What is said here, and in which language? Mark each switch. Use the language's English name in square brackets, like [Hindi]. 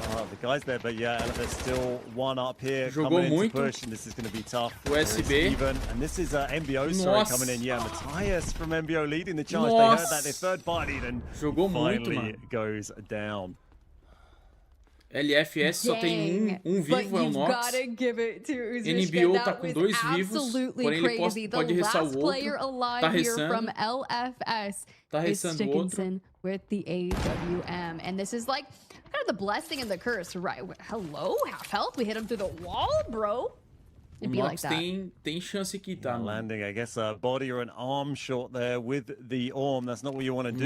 [English] The guys there, but yeah, there's still one up here. Coming in to push, and this is going to be tough. USB. Even, and this is NBO coming in. Yeah, Matthias from NBO leading the charge. They heard that, they third partied, and finally goes down. [Portuguese] LFS só tem vivo, é o Nox. NBO tá com 2 vivos, porém ele pode ressar o outro. Tá ressando. Tá ressando o outro. [English] With the AWM, and this is like kind of the blessing and the curse, right? Hello, half health. We hit him through the wall, bro. It'd be like that. [Portuguese] Tem chance que tá. [English] Landing, I guess, a body or an arm shot there with the Orm. That's not what you want to do.